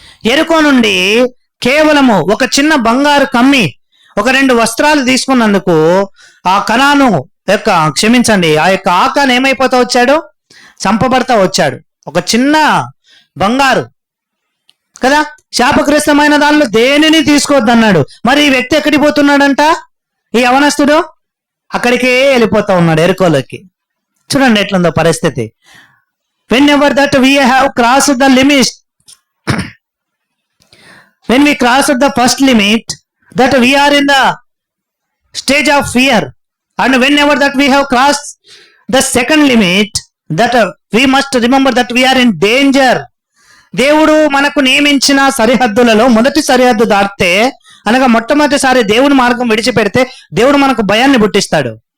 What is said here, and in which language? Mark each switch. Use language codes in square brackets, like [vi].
[te] యెరికో నుండి కేవలము ఒక చిన్న బంగారు కమ్మి, ఒక 2 వస్త్రాలు తీసుకున్నందుకు ఆ కనాను యొక్క ఆ యొక్క ఆకాను ఏమైపోతా వచ్చాడు? చంపబడతా వచ్చాడు. ఒక చిన్న బంగారు కదా, శాపగ్రస్తమైన దానిలో దేనిని తీసుకోవద్దన్నాడు. మరి ఈ వ్యక్తి ఎక్కడికి పోతున్నాడంట? ఈ యవనస్తుడు అక్కడికే వెళ్ళిపోతా ఉన్నాడు, యెరికోలోకి. చూడండి ఎట్లుందో పరిస్థితి. [en] Whenever that we have crossed the limit, when we crossed the first limit, that we are in the stage of fear, and whenever that we have crossed the second limit, that we must remember that we are in danger. [te] దేవుడు మనకు నియమించిన సరిహద్దులలో మొదటి సరిహద్దు దాటితే, అనగా మొట్టమొదటిసారి దేవుని మార్గం విడిచిపెడితే దేవుడు మనకు భయాన్ని పుట్టిస్తాడు.